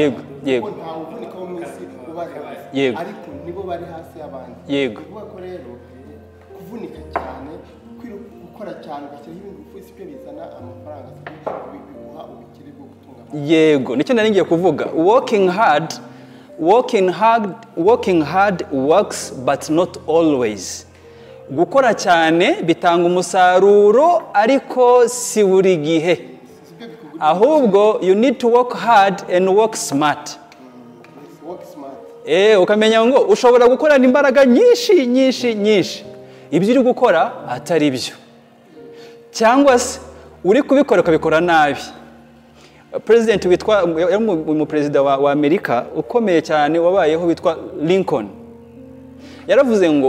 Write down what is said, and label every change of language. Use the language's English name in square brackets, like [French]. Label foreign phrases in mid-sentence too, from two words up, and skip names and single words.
[Kinyarwanda] Yego nta uvunika wo munsi ubaza ariko nibo bari hasi y'abandi. Kuvuga ko rero kuvunika cyane gukora cyane ugashyiraho ibintu ufite ibyo bizana amafaranga biguha ubukire bwo gutunga. Yego nicyo nari ngiye kuvuga. [English] Working hard works but not always. [Kinyarwanda] Gukora cyane bitanga umusaruro ariko si buri gihe. [English] Ahubwo you need to work hard and work smart. [Kinyarwanda] Ukamenya ngo ushobora gukorana imbaraga nyinshi ibyo uri gukora atari byo, cyangwa se uri kubikora ukabikora nabi. President witwa umuperezida wa Amerika ukomeye cyane wabayeho witwa Lincoln yaravuze ngo